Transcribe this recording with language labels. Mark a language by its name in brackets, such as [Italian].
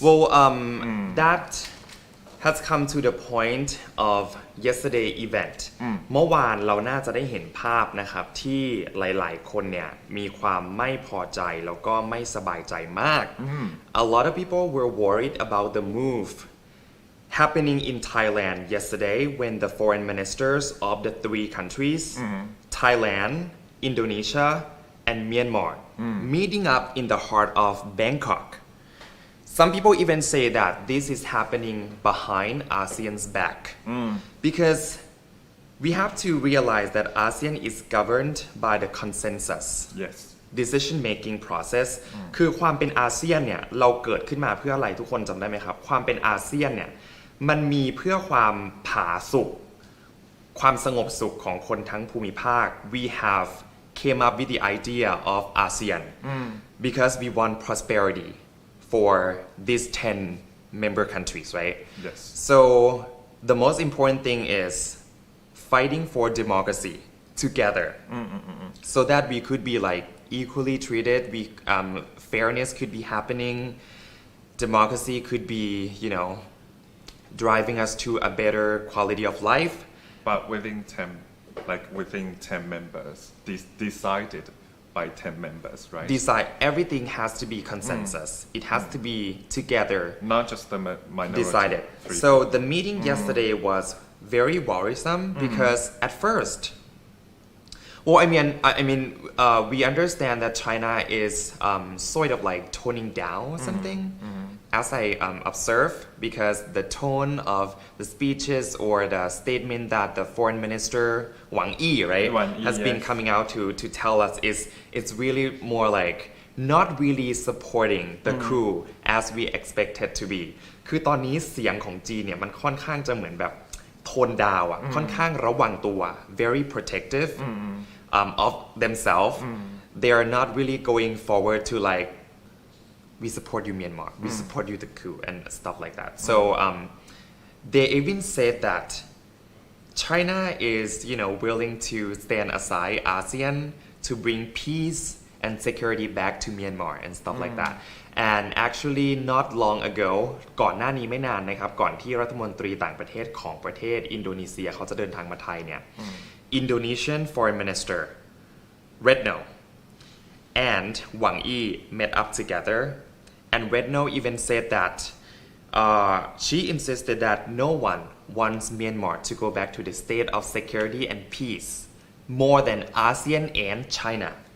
[English] Well, that has come to the point of yesterday event [Thai] เมื่อวานเราน่าจะได้เห็นภาพนะครับที่หลายๆคนเนี่ยมีความไม่พอใจแล้วก็ไม่สบายใจมาก [English] A lot of people were worried about the move happening in Thailand yesterday when the foreign ministers of the three countries Thailand, Indonesia and Myanmar meeting up in the heart of Bangkok. Some people even say that this is happening behind ASEAN's back because we have to realize that ASEAN is governed by the consensus Yes. decision making process [Thai] คือความเป็นอาเซียนเนี่ยเราเกิดขึ้นมาเพื่ออะไรทุกคนจำได้ไหมครับความเป็นอาเซียนเนี่ยมันมีเพื่อความผาสุกความสงบสุขของคนทั้งภูมิภาค [English] we have came up with the idea of ASEAN because we want prosperity for these 10 member countries, right? Yes. So the most important thing is fighting for democracy together so that we could be like equally treated, fairness could be happening, democracy could be, driving us to a better quality of life. But within 10 members, decided by 10 members, right? Decide everything has to be consensus. It has to be together. Not just the minority. Decided. So the meeting yesterday was very worrisome because at first, well, we understand that China is sort of like toning down something. As I observe, because the tone of the speeches or the statement that the foreign minister Wang Yi, right, has been coming out to tell us is it's really more like not really supporting the coup as we expected to be. [Thai] คือตอนนี้เสียงของจีนเนี่ยมันค่อนข้างจะเหมือนแบบโทนดาวอ่ะค่อนข้างระวังตัว [English] very protective of themselves. They are not really going forward to like we support you Myanmar, we support you the coup and stuff like that. So they even said that China is, willing to stand aside ASEAN to bring peace and security back to Myanmar and stuff like that. And actually not long ago [Thai] ก่อนหน้านี้ไม่นานนะครับก่อนที่รัฐมนตรีต่างประเทศของประเทศอินโดนีเซียเขาจะเดินทางมาไทยเนี่ย [English] Indonesian Foreign Minister Retno and Wang Yi met up together and Retno even said that she insisted that no one wants Myanmar to go back to the state of security and peace more than ASEAN and China.